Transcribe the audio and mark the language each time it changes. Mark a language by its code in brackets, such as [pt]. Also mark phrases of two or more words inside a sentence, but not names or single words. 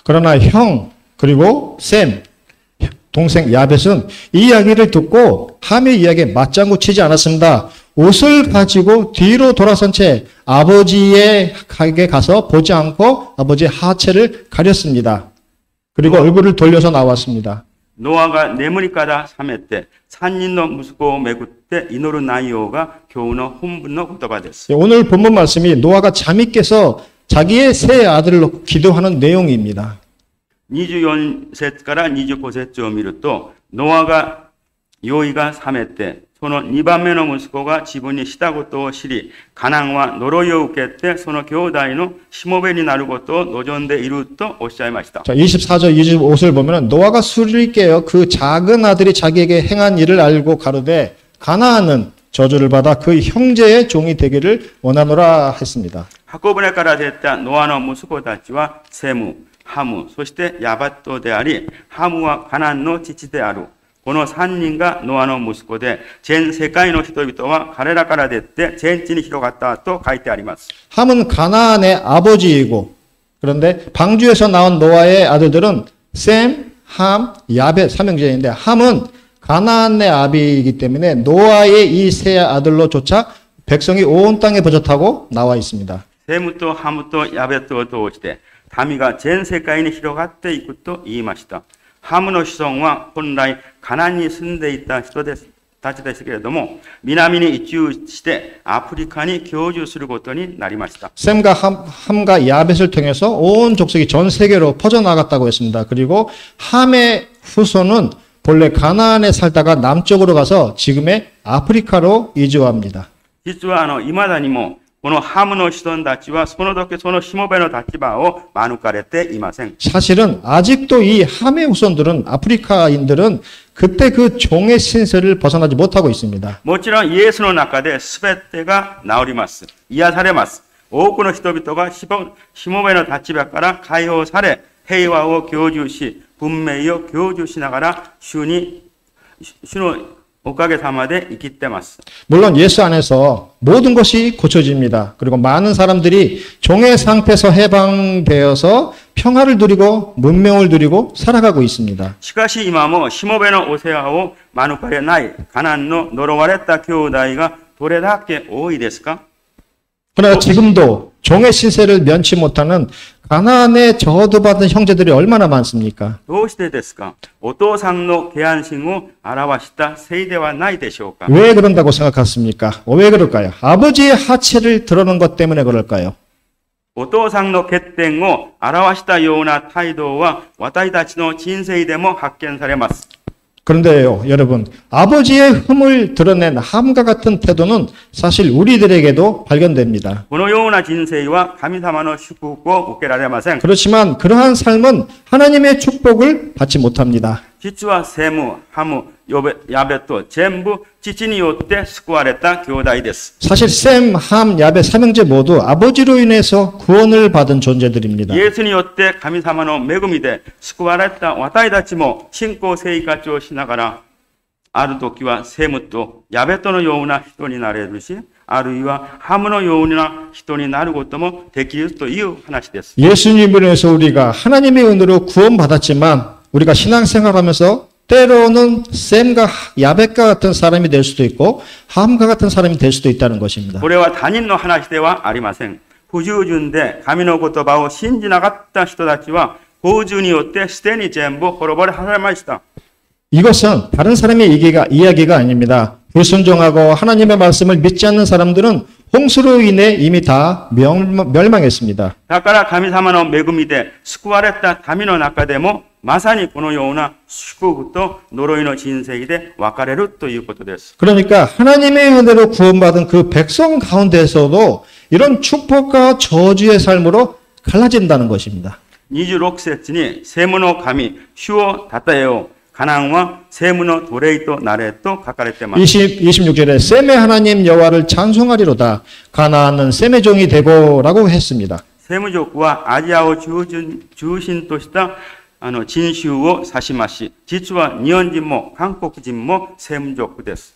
[ko] 그러나 형 그리고 샘 동생 야벳은 이 이야기를 듣고 함의 이야기에 맞장구 치지 않았습니다. 옷을 가지고 뒤로 돌아선 채 아버지에게 가서 보지 않고 아버지의 하체를 가렸습니다. 그리고 얼굴을 돌려서 나왔습니다. [ja] ノアが眠りから覚めて3人の息子をめぐって祈る内容が今日の本文の言葉です。 [ko] 오늘 본문 말씀이 노아가 잠이 깨서 자기의 세 아들을 놓고 기도하는 내용입니다. [ja] 24節から25節を見ると、ノアが酔いが覚めてその2番目の息子が自分にしたことを知り、カナンは呪いを受けて、その兄弟のしもべになることを望んでいるとおっしゃいました。 [ko] 자, 24절, 25절 보면은 노아가 술을 깨어 그 작은 아들이 자기에게 행한 일을 알고 가로되 가나안은 저주를 받아 그 형제의 종이 되기를 원하노라 했습니다. [ja] 箱舟から出たノアの息子たちはセム、ハム、そしてヤバットであり、ハムはカナンの父である。この3人がノアの息子で、全世界の人々は彼らから出て全地に広がったと書いてあります。 [ko] 함은 가나안의 아버지이고 그런데 방주에서 나온 노아의 아들들은 셈, 함, 야벳 삼형제인데 함은 가나안의 아비이기 때문에 노아의 이 세 아들로조차 백성이 온 땅에 버젓하고 나와 있습니다. [ja] セムとハムとヤベットを通して民が全世界に広がっていくと言いました。ハムの子孫は本来カナンに住んでいた人たちですけれども、南に移住してアフリカに居住することになりました。 [ko] 셈과 함과 야벳을 통해서 온 족속이 전 세계로 퍼져나갔다고 했습니다. 그리고 함의 후손은 본래 가나안에 살다가 남쪽으로 가서 지금의 아프리카로 이주합니다. [ja] 実は未だにもこのハムの子孫たちはその時そのしもべの立場を免れていません。 [ko] 사실은 아직도 이 함의 후손들은 아프리카인들은 그때 그 종의 신세를 벗어나지 못하고 있습니다. [ja] もちろんイエスの中で全てが治ります。癒されます。多くの人々がしもべの立場から解放され、平和を享受し、文明を享受しながら主のおかげさまで生きてます。 [ko] 물론 예수 안에서 모든 것이 고쳐집니다. 그리고 많은 사람들이 종의 상태에서 해방되어서 평화를 누리고 문명을 누리고 살아가고 있습니다. [ja] しかし今もしもべのお世話を免れないカナンの呪われた兄弟がどれだけ多いですか？ [ko] 그러나 지금도 종의 신세를 면치 못하는 가나안의 저주받은 형제들이 얼마나 많습니까? [ja] どうしてですか？お父さんの敬愛心を表したせいではないでしょうか？ [ko] 왜 그런다고 생각하십니까? 왜 그럴까요? 아버지의 하체를 드러낸 것 때문에 그럴까요? [ja] お父さんの欠点を表したような態度は私たちの人生でも発見されます。 [ko] 그런데요, 여러분, 아버지의 흠을 드러낸 함과 같은 태도는 사실 우리들에게도 발견됩니다. [ja] このような人生は神様の祝福を受けられません。 [ko] 그렇지만 그러한 삶은 하나님의 축복을 받지 못합니다. [ja] 実はセム、ハム、ヤベト全部父によって救われた兄弟です。 [ko] 사실 셈, 함, 야벳 삼형제 모두 아버지로 인해서 구원을 받은 존재들입니다. [ja] イエスによって神様の恵みで救われた私たちも信仰生活をしながら、ある時はセムとヤベトのような人になれるし、あるいはハムのような人になることもできるという話です。 [ko] 예수님으로 인해서 우리가 하나님의 은혜로 구원받았지만 우리가 신앙생활하면서 때로는 셈과 야벳과 같은 사람이 될 수도 있고 함과 같은 사람이 될 수도 있다는 것입니다. [ja] これは他人の話ではありません。不従順で神の言葉を信じなかった人たちは、洪水によってすでに全部滅ぼれはれました。 [ko] 이것은 다른 사람의 이야기가 아닙니다. 불순종하고 하나님의 말씀을 믿지 않는 사람들은 홍수로 인해 이미 다 멸망했습니다. [ja] だから神様の恵みで救われた民の中でも、まさにこのような祝福と呪いの人生で分かれるということです。 [ko] 그러니까 하나님의 은혜로 구원받은 그 백성 가운데서도 이런 축복과 저주의 삶으로 갈라진다는 것입니다. [ja] 26 節に、セムの神、主をたたえよう。カナンはセムの奴隷となれと書かれています。 [ko] 26절에 셈의 하나님 여호와를 찬송하리로다. 가나안은 셈의 종이 되고라고 했습니다. [ja] セム族はアジアを中心とした人種を指しますし、実は日本人も韓国人もセム族です。